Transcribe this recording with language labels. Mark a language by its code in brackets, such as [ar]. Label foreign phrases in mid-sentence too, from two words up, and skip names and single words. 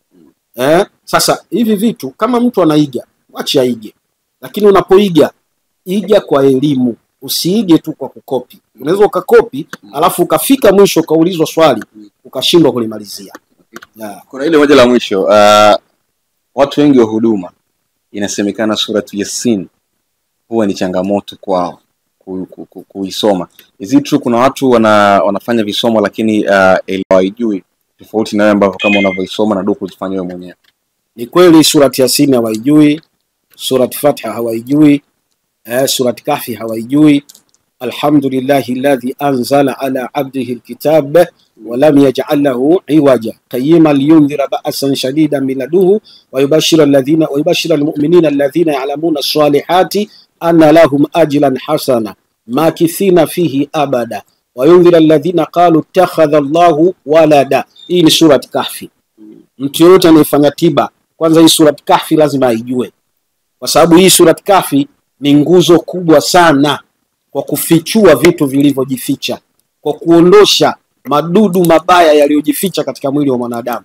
[sw] Sasa hivi vitu kama mtu anaiga, wacha aige, lakini unapoiga iga kwa elimu, usiige tu kwa kukopi. Unaweza ukakopi alafu ukafika mwisho ukaulizwa swali ukashindwa kulimalizia. Kuna ile moja la mwisho, watu wengi wa huduma inasemekana suratu Yasin huwa ni changamoto kwao kuisoma. [en] Is it true [sw] kuna watu wanafanya visomo lakini hawaijui, tofauti na wewe ambao kama unavyoisoma na duku uzifanya wewe mwenyewe? Ni kweli surati Yasin hawaijui, surati Fatiha hawaijui, surati Kahfi hawaijui. [ar] الحمد لله الذي أنزل على عبده الكتاب ولم يجعل له عوجا قيما لينذر بأسا شديدا من لدنه ويبشر المؤمنين الذين يعلمون الصالحات أن لهم أجرا حسنا ماكثين فيه أبدا وينذر الذين قالوا اتخذ الله ولدا. [sw] Hii ni surati Kahfi. Mtu yote anayefanya tiba, kwanza hii surati Kahfi lazima aijue, kwa sababu hii surati Kahfi ni nguzo kubwa sana kwa kufichua vitu vilivyojificha, kwa kuondosha madudu mabaya yaliyojificha katika mwili wa mwanadamu.